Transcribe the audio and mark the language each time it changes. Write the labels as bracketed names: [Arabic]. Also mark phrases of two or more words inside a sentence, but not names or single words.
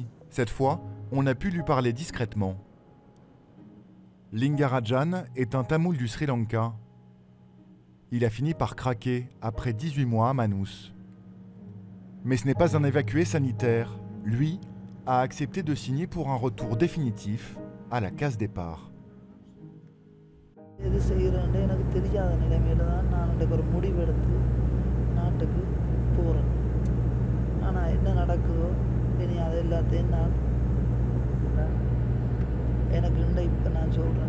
[French] Cette fois, on a pu lui parler discrètement. Lingarajan est un Tamoul du Sri Lanka. Il a fini par craquer après 18 mois à Manous. Mais ce n'est pas un évacué sanitaire. Lui a accepté de signer pour un retour définitif à la case départ. [Tamil] எது செய்கிறேன்னு எனக்கு தெரியாத நிலைமையில தான் நான் எனக்கு ஒரு முடிவெடுத்து நாட்டுக்கு போகிறேன். ஆனால் என்ன நடக்குதோ இனி அது எல்லாத்தையும் நான் எனக்கு இப்போ நான் சொல்கிறேன்.